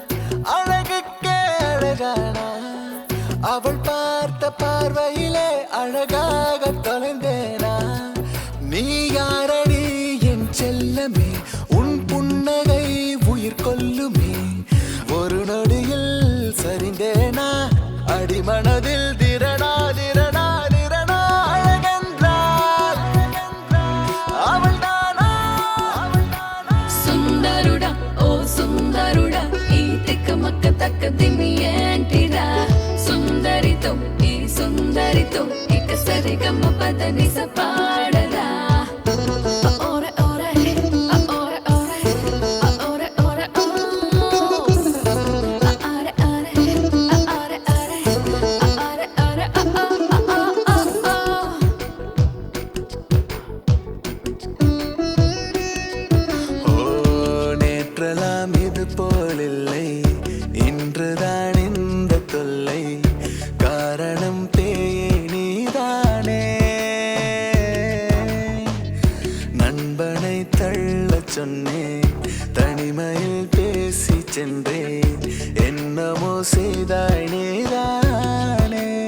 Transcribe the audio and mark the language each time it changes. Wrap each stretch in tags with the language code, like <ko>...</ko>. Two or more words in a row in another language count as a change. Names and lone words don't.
<ta>அழகுக்கே அழகானா அவள் பார்த்த பார்வையிலே அழகாக தொலைந்தேனா நீ யாரடி என் செல்லமே உன் புன்னகை உயிர் கொல்லுமே ஒரு நொடியில் சரிந்தேனா அடிமனதில் திரடா திரடா திரடா அழகென்றால் அவள் தானா</ta> <te>సుందరుడా ఓ సుందరుడా ఈ తిక్కమక్క తక్కదిమి ఏంటిరా సుందరితో ఈ సుందరితో ఇక సరిగమ్మ పదని సపాడరా ఓరే ఓరే ఓరే ఓరే ఓరే ఓరే ఆరే ఆరే ఆరే ఆరే</te> <ta>ஓ நேற்றெல்லாம் இது போலில்லை இன்றுதான் இந்த தொல்லை காரணம் பேயே நீதானே நண்பனை தள்ளச் சொன்னேன் தனிமையில் பேசி சென்றேன் என்னமோ செய்தாய் நீதானே</ta>